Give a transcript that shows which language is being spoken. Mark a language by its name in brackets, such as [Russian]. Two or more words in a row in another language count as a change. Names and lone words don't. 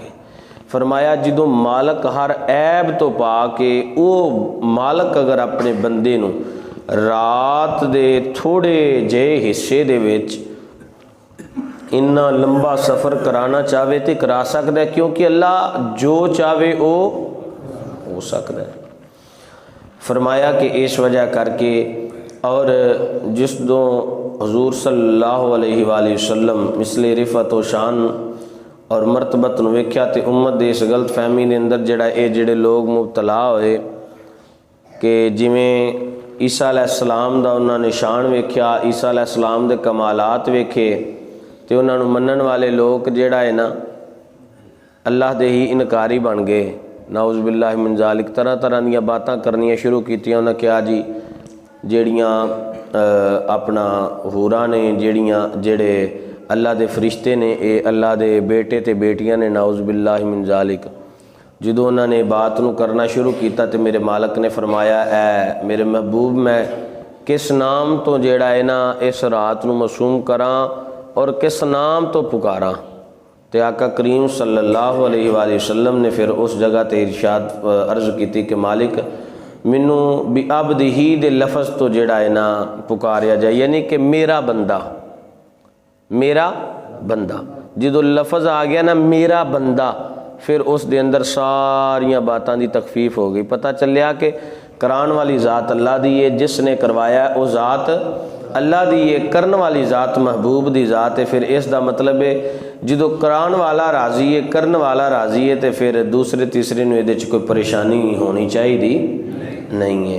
[Punjabi] فرمایا جدوں مالک ہر عیب تو پاک ہے، او مالک اگر اپنے بندے نو رات دے تھوڑے جے حصے دے وچ اتنا لمبا سفر کرانا چاہے تے کرا سکتا ہے، کیونکہ اللہ جو چاہے او ہو سکتا ہے۔ فرمایا کہ اس وجہ کر کے اور جس دو حضور [Arabic] صلی اللہ علیہ وآلہ وسلم [Punjabi] مثل رفعت و شان اور مرتبت نو ویکھیا تے امت دے اس غلط فہمی دے اندر جڑے لوگ مبتلا ہوئے کہ جویں عیسیٰ علیہ السلام دا انہاں نے شان ویکھیا، عیسیٰ علیہ السلام دے کمالات ویکھے تے انہاں نو منن والے لوگ جڑا ہے نا اللہ دے ہی انکاری بن گئے، [Arabic] نعوذ باللہ من ذالک، [Punjabi] طرح طرح دیاں باتاں کرنیاں شروع کیتیاں، انہاں کیا جی جیڑیاں اپنا حوراں نے جڑے اللہ دے فرشتے نے اے اللہ دے بیٹے تے بیٹیاں نے، [Arabic] نعوذ باللہ من ذالک۔ [Punjabi] جدوں انہاں نے بات نو کرنا شروع کیتا تے میرے مالک نے فرمایا اے میرے محبوب میں کس نام تو جیڑا ہے نا اس رات نو معصوم کراں اور کس نام تو پکاراں؟ تے آقا کریم [Arabic] صلی اللہ علیہ وآلہ وسلم [Punjabi] نے پھر اس جگہ تے ارشاد عرض کیتی کہ مالک منو بعبدہ دے لفظ تو جڑا ہے نا پکاریا جائے، یعنی کہ میرا بندہ، میرا بندہ۔ جدو لفظ آ گیا نا میرا بندہ، پھر اس دے اندر ساریاں باتاں دی تخفیف ہو گئی، پتہ چلیا کہ کران والی ذات اللہ دی ہے، جس نے کروایا وہ ذات اللہ دی ہے، کرن والی ذات محبوب دی ذات ہے۔ پھر اس دا مطلب ہے جدو کران والا راضی ہے، کرن والا راضی ہے، تے پھر دوسرے تیسرے نو یہ کوئی پریشانی ہونی چاہیے نہیں ہے۔